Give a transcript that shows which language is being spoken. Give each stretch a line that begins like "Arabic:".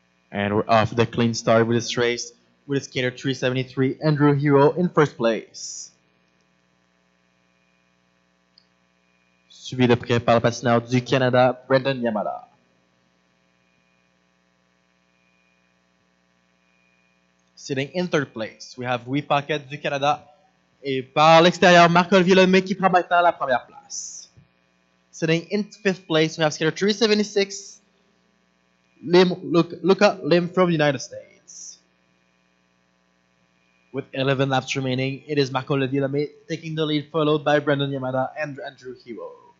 English: And we're off the clean start with this race with skater 373 Andrew Hero in first place.
French: Suivi de près par le patineur du Canada, Brendan Yamada.
English: Sitting in third place, we have Louis Paquette
French: du Canada. Et par l'extérieur, Marc-Olivier Lemay qui prend maintenant la première place.
English: Sitting in fifth place, we have skater 376, Luca Lim from the United States. With 11 laps remaining, it is Marc-Olivier Lemay taking the lead, followed by Brendan Yamada and Andrew Hero.